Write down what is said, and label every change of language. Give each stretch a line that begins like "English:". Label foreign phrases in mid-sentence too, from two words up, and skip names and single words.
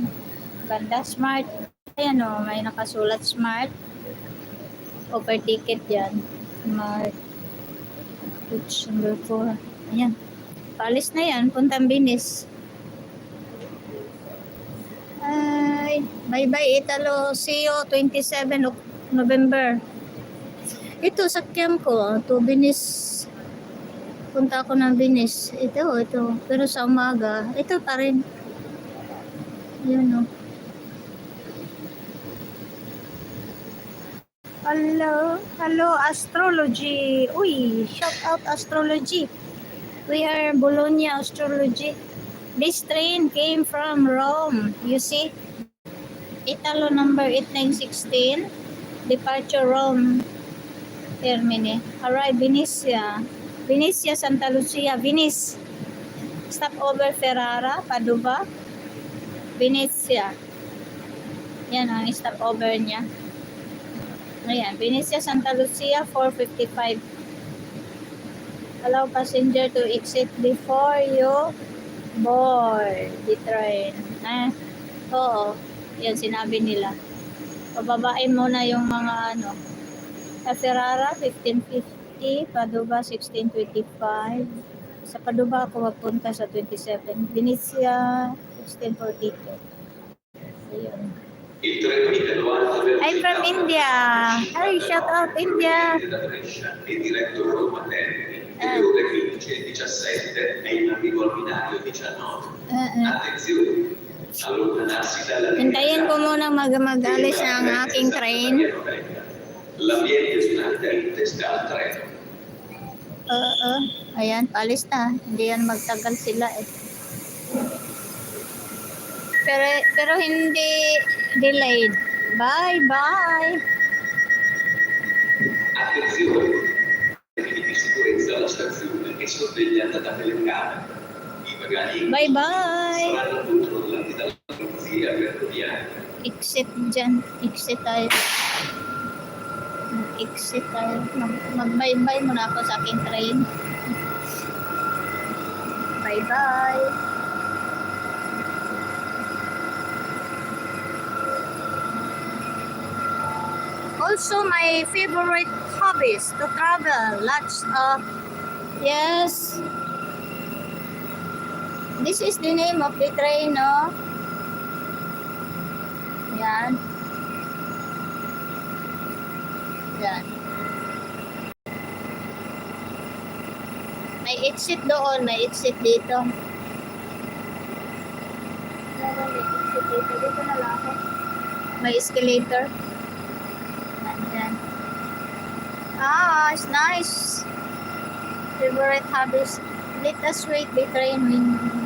Filipino: Ganda, smart. Ayan o, may nakasulat smart.
English: Offer ticket dyan. Smart. Coach number 4. Ayan.
Filipino: Paalis na yan, puntang Binis. Ay,
English: bye-bye Italo. See you 27 November.
Filipino: Ito, sakyan ko. To Binis. Punta ako ng Binis. Ito. Pero sa umaga, ito pa rin. Yun o.
English: Hello, astrology.
Filipino: Uy,
English: shout out astrology. We are Bologna Astrology. This train came from Rome. You see? Italo number 8916. Departure Rome. Termine. Arrive Venezia. Venezia, Santa Lucia. Venice. Stopover Ferrara, Padova. Venezia.
Filipino: Yan ang stopover niya. Ayan. Venezia, Santa Lucia, 4:55.
English: Allow passenger to exit before you board the train.
Filipino: Oo. Yan, sinabi nila. Pababain muna yung mga Sa Ferrara, 15:50. Padova, 16:25. Sa Padova ako magpunta sa 27. Venezia, 16:42. Ayun.
English: I'm from India. Hi, shout out India.
Italian: Diretto Roma Termini, alle ore 15:17 è in arrivo al binario 19. Attenzione, allontanarsi dalla
Filipino: Hintayin ko muna mag-alis ng aking train.
Italian: L'ambiente sull'antenna sta al treno.
Filipino: Ayan, paalis na. Hindi yan magtagal sila eh. Pero hindi delayed.
English: Bye.
Italian: Attenzione, di sicurezza alla stazione è sorvegliata da telecamere. I bagagli
English: Bye.
Italian: saranno controllati dalla polizia ferroviaria.
Filipino: Exit dyan. Exit tayo. Mag-bye muna ako sa aking train.
English: Bye. Also, my favorite hobbies to travel. Lots of yes. This is the name of the train, no?
Filipino: Yan. May exit doon, may exit dito. Dito na lang ako. May escalator. Ayan.
English: It's nice. Favorite hobbies. Let us wait the train when